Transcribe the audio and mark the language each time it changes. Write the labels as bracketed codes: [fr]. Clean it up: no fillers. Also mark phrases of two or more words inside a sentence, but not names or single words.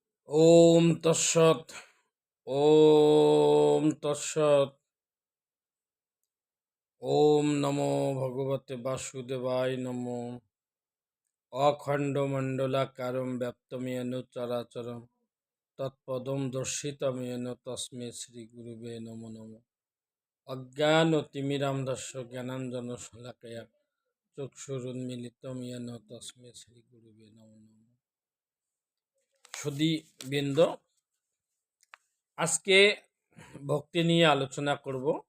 [sa] ওম তৎসৎ। ওম তৎসৎ। ওম নমো ভগবতে বাসুদেবায় নমো। অখণ্ডমণ্ডলাকারং ব্যাপ্তমেন চরাচরং তৎপদং দর্শিতমেন তস্মৈ শ্রীগুরুবে নমো নমঃ। অজ্ঞানতিমিরান্ধস্য জ্ঞানাঞ্জনশলাকয়া চক্ষুরুন্মিলিतं येन তস্মৈ শ্রীগুরুবে নমো নমঃ। [bn] সুধীবৃন্দ, আজকে ভক্তি নিয়ে আলোচনা করব।